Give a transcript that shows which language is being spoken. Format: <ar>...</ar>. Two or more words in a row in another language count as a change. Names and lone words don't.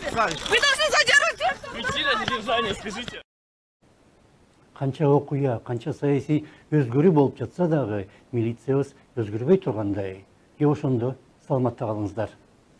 <ru>Вы должны задерживать тех, кто... Причина задержания, скажите.</ru> <ky>Канча окуя, канча саясий өзгөрүү болуп жатса дагы милициябыз өзгөрбөй тургандай. Ошондо саламатта калыңыздар.</ky>